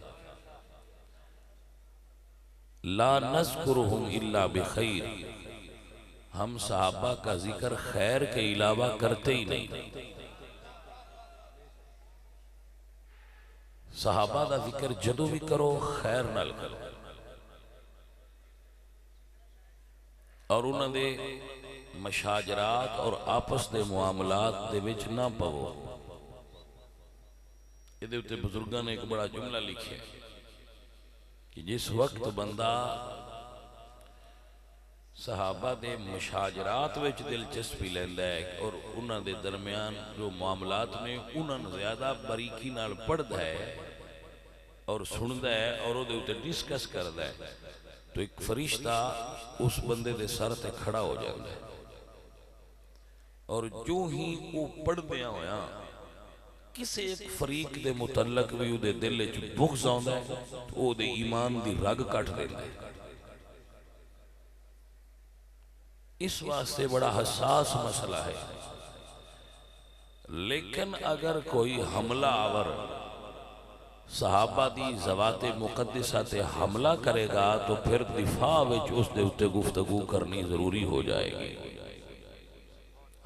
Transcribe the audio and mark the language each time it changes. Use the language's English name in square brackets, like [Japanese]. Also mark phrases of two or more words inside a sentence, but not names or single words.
[Arabic] لا نذکرہم الا بخیر، [Urdu] ہم صحابہ کا ذکر خیر کے علاوہ کرتے ہی نہیں، [Punjabi] صحابہ دا ذکر جدو بھی کرو خیر نال کرو، اور انہاں دے مشاجرات اور آپس دے معاملات دے وچ نہ پاو۔ یہ دے اتے بزرگاں نے ایک بڑا جملہ لکھے کہ جس وقت بندہ صحابہ دے مشاجرات وچ دلچسپی لیندہ ہے اور انہاں دے درمیان جو معاملات میں انہاں زیادہ باریکی نال پڑھدا ہے اور سندا ہے اور وہ دے اتے ڈسکس کردا ہے، تو ایک فرشتہ اس بندے دے سر تے کھڑا ہو جاتا ہے، اور جو ہی وہ پڑھ دیا ہویا کسی ایک فریق دے متعلق بھی دے دل وچ بغض آندا ہے تو وہ دے ایمان دی رگ کٹ دیندا ہے۔ اس واسطے بڑا حساس مسئلہ ہے، لیکن اگر کوئی حملہ آور صحابہ دی ذوات مقدسہ تے حملہ کرے گا تو پھر دفاع وچ اس دے اتے گفتگو کرنی ضروری ہو جائے گی۔